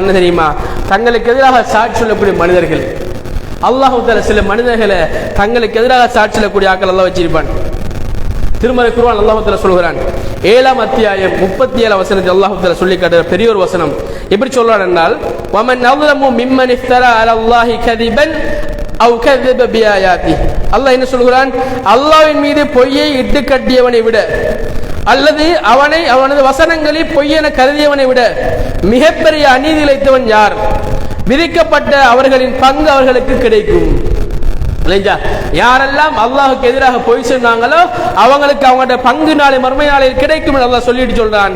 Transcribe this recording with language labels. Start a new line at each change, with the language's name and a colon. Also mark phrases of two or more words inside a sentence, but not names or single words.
Tamil: என்ன தெரியுமா, தங்களுக்கு எதிராக சாட்சி சொல்லக்கூடிய மனிதர்கள், அல்லாஹ் தஆலா சில மனிதர்களை தங்களுக்கு எதிராக சாட்சி சொல்லக்கூடிய ஆட்கள் அல்லாஹ் வச்சிருப்பான். திருமறை குர்ஆன் அல்லாஹ் தஆலா சொல்கிறான், 7ஆம் அத்தியாயம் 37ஆம் வசனத்தில் அல்லாஹ் தஆலா சொல்லி காட்டுற பெரிய ஒரு வசனம். எப்படி சொல்றான் என்றால்,
Arabic: ومن أظلم ممن افترى على الله كذبا أو كذب بآياته.
Tamil: அல்லாஹ் என்ன சொல்கிறான், அல்லாஹ்வின் மீது பொய்யை இட்டு கட்டியவனை விட அல்லது அவனது வசனங்களை பொய்யென கருதியவனை விட மிகப்பெரிய அநீதி இழைத்தவன் யார், விதிக்கப்பட்ட அவர்களின் பங்கு அவர்களுக்கு கிடைக்கும். யாரெல்லாம் அல்லாஹ்வுக்கு எதிராக பொய் சொன்னாங்களோ அவங்களுக்கு அவங்களோட பங்கு நாளை மறுமை நாளில் கிடைக்கும் என்று அல்லாஹ் சொல்லிட்டு சொல்றான்.